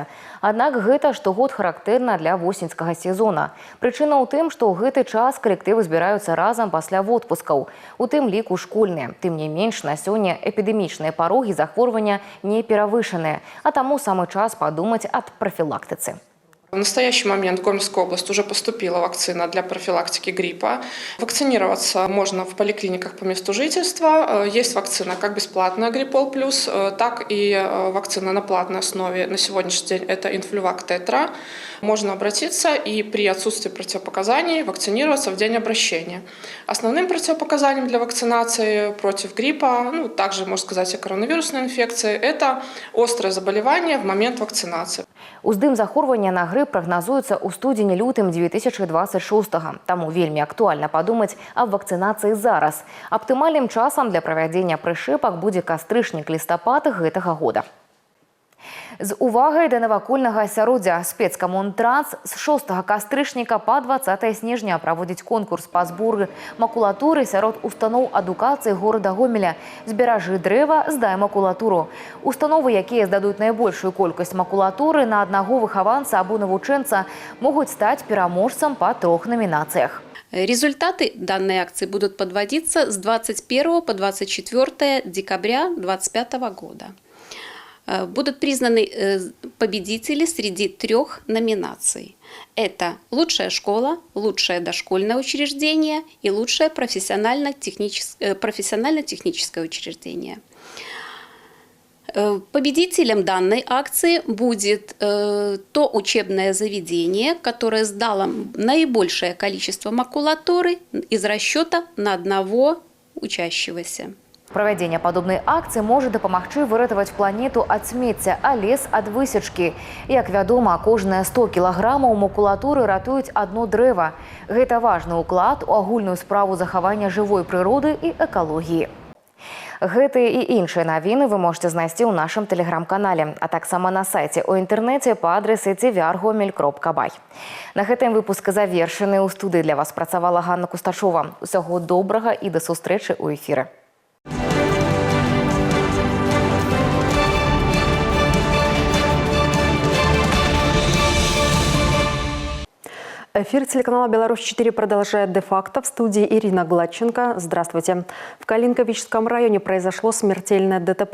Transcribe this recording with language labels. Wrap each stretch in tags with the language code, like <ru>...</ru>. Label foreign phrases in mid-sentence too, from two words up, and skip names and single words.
<be>Аднак гэта штогод характэрна для восеньскага сезона. Прычына ў тым, што ў гэты час калектывы збіраюцца разам пасля водпускаў. У тым ліку школьныя. Тым не менш, на сёння эпідэмічныя парогі захворвання не перавышаныя, а таму самы час падумаць аб прафілактыцы.</be> <ru>В настоящий момент в Гомельскую область уже поступила вакцина для профилактики гриппа. Вакцинироваться можно в поликлиниках по месту жительства. Есть вакцина как бесплатная Гриппол плюс, так и вакцина на платной основе. На сегодняшний день это Инфлювак Тетра. Можно обратиться и при отсутствии противопоказаний вакцинироваться в день обращения. Основным противопоказанием для вакцинации против гриппа, также, можно сказать, и коронавирусной инфекции, это острое заболевание в момент вакцинации.</ru> <be>Уздым захворвання на грып прагназуецца ў студзені-лютым 2026-го. Таму вельмі актуальна падумаць аб вакцынацыі зараз. Аптымальным часам для правядзення прышэпак будзе кастрычнік-лістапад гэтага года. З увагай да навакольнага асяроддзя спецкамунтранс з 6 кастрычніка па 20 снежня праводзіць конкурс па зборы макулатуры сярод устаноў адукацыі горада Гомеля. Зберажы дрэва, здай макулатуру. Установы, якія здадуць найбольшую колькасць макулатуры на аднаго выхаванца або навучэнца, могуць стаць пераможцам па 3 номінацыях.</be> <ru>Результаты данной акции будут подводиться с 21 по 24 декабря 2025 года. Будут признаны победители среди 3 номинаций. Это лучшая школа, лучшее дошкольное учреждение и лучшее профессионально-техническое учреждение. Победителем данной акции будет то учебное заведение, которое сдало наибольшее количество макулатуры из расчета на одного учащегося.</ru> <be>Правядзенне падобнай акцыі можа дапамагчы выратаваць планету ад смецця, а лес ад высечкі. Як вядома, кожныя 100 кілаграмаў макулатуры ратуюць одно дрэва. Гэта важны ўклад у агульную справу захавання жывой прыроды і экалогіі. Гэтыя і іншыя навіны</be> <ru>вы можете</ru> <be>знайсці ў нашым тэлеграм-канале, а таксама на сайце ў інтэрнэце па адрэсе tvr.gomel.by. На гэтым выпуск завершаны. У студыі для вас працавала Ганна Кусташова. Усяго добрага і да сустрэчы ў эфіры.</be> <ru>Эфир телеканала «Беларусь-4» продолжает де-факто. В студии Ирина Гладченко. Здравствуйте. В Калинковичском районе произошло смертельное ДТП.</ru>